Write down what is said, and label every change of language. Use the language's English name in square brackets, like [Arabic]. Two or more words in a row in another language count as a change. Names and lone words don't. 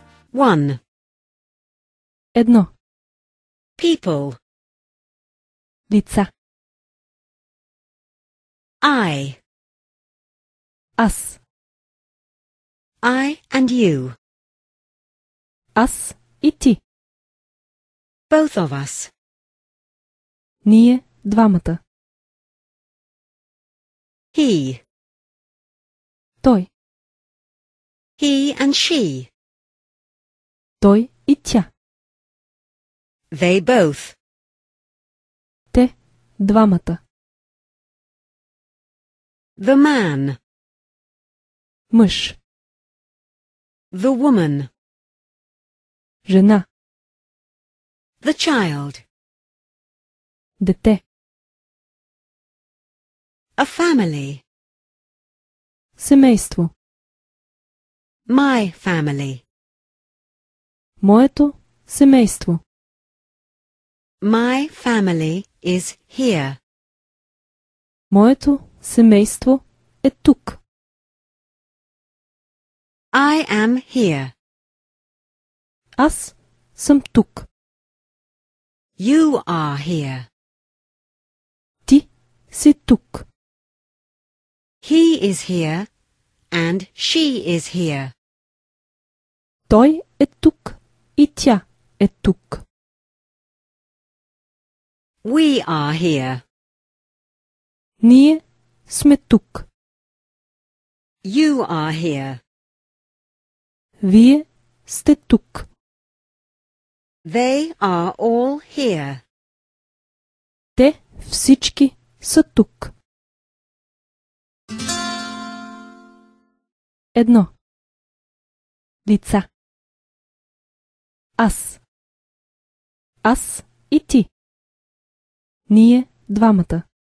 [English] 1. [Bulgarian] Едно. [English] People. [Bulgarian] Лица. [English] I. [Bulgarian] Аз. [English] I and you. [Bulgarian] Аз и ти. [English] Both of us. [Bulgarian] Ние двамата. [English] He. [Bulgarian] Той. [English] He and she. [Bulgarian] Той и тя. [English] They both. [Bulgarian] Те двамата. [English] The man. [Bulgarian] Мъж. [English] The woman. [Bulgarian] Жена. [English] The child. [Bulgarian] Дете. [English] A family. [Bulgarian] Семейство. [English] My family. [Bulgarian] Моето семейство. [English] My family is here. [Bulgarian] Моето семейство е тук. [English] I am here. [Bulgarian] Аз съм тук. [English] You are here. [Bulgarian] Ти си тук. [English] He is here and she is here. [Bulgarian] Той е тук и тя е тук. [English] We are here. [Bulgarian] Ние сме тук. [English] You are here. [Bulgarian] Вие сте тук. [English] They are all here. [Bulgarian] Те всички са тук. Едно. Лица. Аз. Аз и ти. Ние двамата.